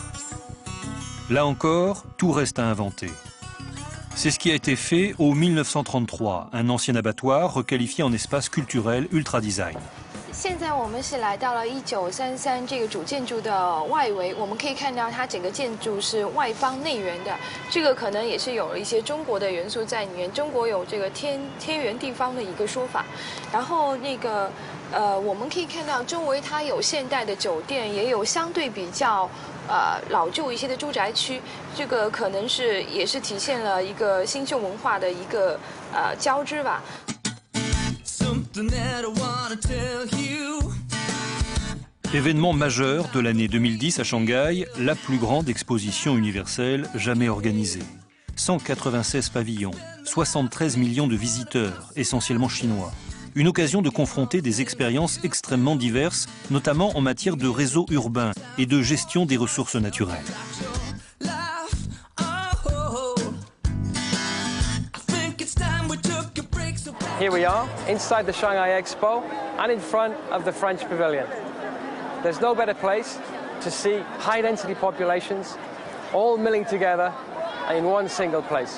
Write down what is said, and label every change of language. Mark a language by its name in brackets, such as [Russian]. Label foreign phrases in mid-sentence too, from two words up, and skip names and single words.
[French] Là encore, tout reste à inventer. C'est ce qui a été fait au 1933, un ancien abattoir requalifié en espace culturel ultra design. [Chinese] 现在我们是来到了1933这个主建筑的外围，我们可以看到它整个建筑是外方内圆的，这个可能也是有了一些中国的元素在里面。中国有这个天圆地方的一个说法，然后我们可以看到周围它有现代的酒店，也有相对比较老旧一些的住宅区，这个可能也是体现了一个新旧文化的一个交织吧。 [French] Événement majeur de l'année 2010 à Shanghai, la plus grande exposition universelle jamais organisée. 196 pavillons, 73 millions de visiteurs, essentiellement chinois. Une occasion de confronter des expériences extrêmement diverses, notamment en matière de réseau urbain et de gestion des ressources naturelles. [English] Here we are, inside the Shanghai Expo and in front of the French Pavilion. There's no better place to see high-density populations all milling together in one single place.